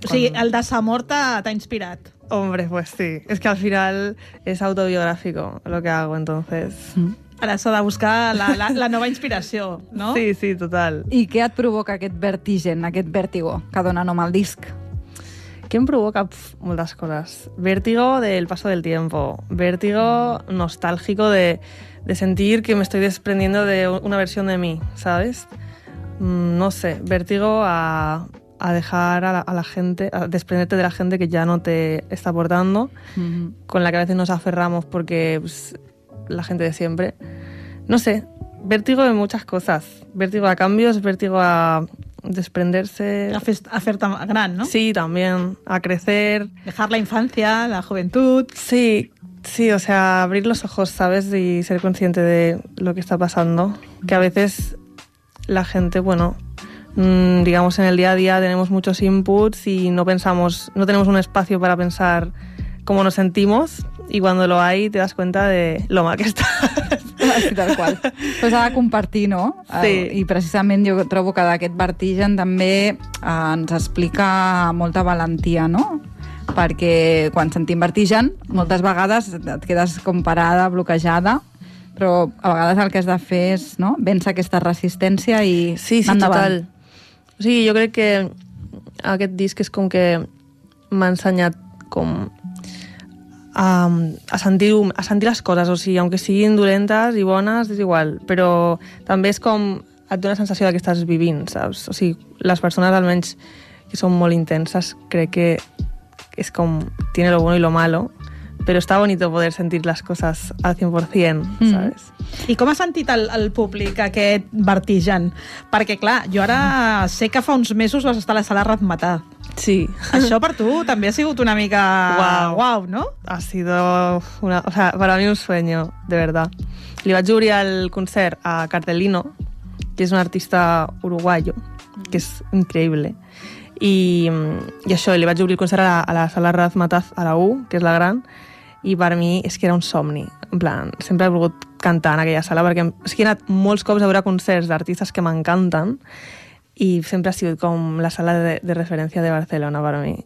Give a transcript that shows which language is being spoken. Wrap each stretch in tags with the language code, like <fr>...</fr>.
<ca>O sigui, el desamor t'ha inspirat.</ca> <es>Hombre, pues sí.</es> <ca>És que al final és autobiogràfic el que</ca> <es>hago, entonces... Mm.</es> <ca>Ara s'ha de buscar la nova inspiració, no? Sí, sí, total. I què et provoca aquest vertigen, aquest vèrtigo que dona nom al disc? Què em provoca? Pff, moltes coses.</ca> <es>Vèrtigo del paso del tiempo. Vèrtigo nostálgico de sentir que me estoy desprendiendo de una versión de mí, ¿sabes? No sé, vértigo a dejar a la gente, a desprenderte de la gente que ya no te está aportando, uh-huh, con la que a veces nos aferramos porque pues, la gente de siempre. No sé, vértigo de muchas cosas. Vértigo a cambios, vértigo a desprenderse. A ser tan gran, ¿no? Sí, también. A crecer. Dejar la infancia, la juventud. Sí, sí, o sea, abrir los ojos, ¿sabes? Y ser consciente de lo que está pasando. Uh-huh. Que a veces... La gente, bueno, digamos en el día a día tenemos muchos inputs y no pensamos, no tenemos un espacio para pensar cómo nos sentimos y cuando lo hay te das cuenta de lo mal que estás. Sí, tal cual. Pues ha de compartir, ¿no? Sí.</es> <ca>I precisament jo trobo que d'aquest vertigen també ens explica molta valentia, ¿no? Perquè quan sentim vertigen moltes vegades et quedes com parada, bloquejada. Però a vegades el que has de fer és, no?, vèncer aquesta resistència i... Sí, sí, endavant. Total. O sigui, jo crec que aquest disc és com que m'ha ensenyat com a sentir les coses, o sigui, aunque siguin dolentes i bones, és igual, però també és com et dona la sensació que estàs vivint, saps? O sigui, les persones, almenys, que són molt intenses, crec que és com</ca> <es>tiene lo bueno y lo malo,</es> <ca>però està bonic poder sentir les coses al 100%, saps? I com ha sentit el públic aquest vertigen? Perquè, clar, jo ara sé que fa uns mesos vas estar a la sala Razzmatazz. Sí. Això per tu també ha sigut una mica... Wow, no?</ca> <es>Ha sido... O sea, para mí un sueño, de verdad.</es> <ca>Li vaig obrir el concert a Cartelino, que és un artista uruguayo, que és increïble. I això, li vaig obrir el concert a la sala Razzmatazz, a la U, que és la gran, i per mi és que era un somni. En plan, sempre he volgut cantar en aquella sala, perquè és que he anat molts cops a veure concerts d'artistes que m'encanten i sempre ha sigut com la sala de referència de Barcelona per mi.</ca>